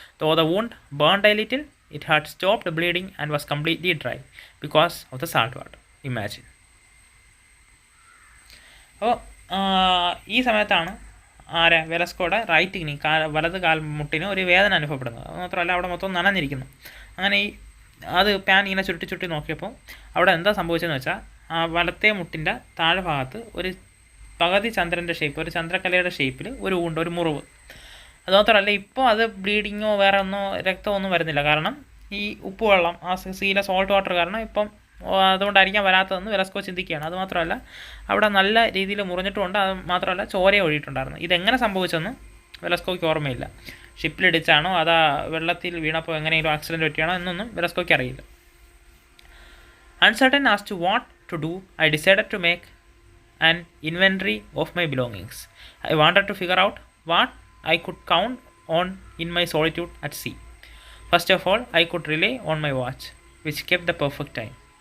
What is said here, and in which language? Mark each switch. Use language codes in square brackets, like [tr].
[en] Though the wound burned a little, it had stopped bleeding and was completely dry because of the salt water. Imagine. [ml] അപ്പോൾ ഈ സമയത്താണ് വെലസ്കോയുടെ right knee, വലത് കാൽമുട്ടിന് ഒരു വേദന അനുഭവപ്പെടുന്നത്. അത് മാത്രമല്ല, അവിടെ മൊത്തം നനഞ്ഞിരിക്കുന്നു. അങ്ങനെ അത് പാൻ ഇങ്ങനെ ചുരുട്ടി നോക്കിയപ്പോൾ അവിടെ എന്താ സംഭവിച്ചതെന്ന് വെച്ചാൽ, ആ വലത്തെ മുട്ടിൻ്റെ താഴെ ഭാഗത്ത് ഒരു പകുതി ചന്ദ്രൻ്റെ ഷേപ്പ്, ഒരു ചന്ദ്രക്കലയുടെ ഷേപ്പിൽ ഒരു മുറിവ്. അതുമാത്രമല്ല, ഇപ്പോൾ അത് ബ്ലീഡിങ്ങോ വേറെ ഒന്നോ രക്തമൊന്നും വരുന്നില്ല. കാരണം ഈ ഉപ്പുവെള്ളം, ആ സീയിലെ സോൾട്ട് വാട്ടർ കാരണം ഇപ്പം അതുകൊണ്ടായിരിക്കാം വരാത്തതെന്ന് വെലസ്കോ ചിന്തിക്കുകയാണ്. അതുമാത്രമല്ല, അവിടെ നല്ല രീതിയിൽ മുറിഞ്ഞിട്ടുമുണ്ട്. അത് മാത്രമല്ല, ചോരയും ഒഴിയിട്ടുണ്ടായിരുന്നു. ഇതെങ്ങനെ സംഭവിച്ചെന്ന് വെലസ്കോയ്ക്ക് ഓർമ്മയില്ല. ഷിപ്പിലിടിച്ചാണോ അതാ വെള്ളത്തിൽ വീണപ്പോൾ എങ്ങനെയെങ്കിലും ആക്സിഡൻറ്റ് പറ്റിയാണോ എന്നൊന്നും വെലസ്കോയ്ക്ക് അറിയില്ല. [en] Uncertain as to what to do, I decided to make an inventory of my belongings. I wanted to figure out what I could count on in my solitude at sea. First of all, I could rely on my watch, which kept the perfect time.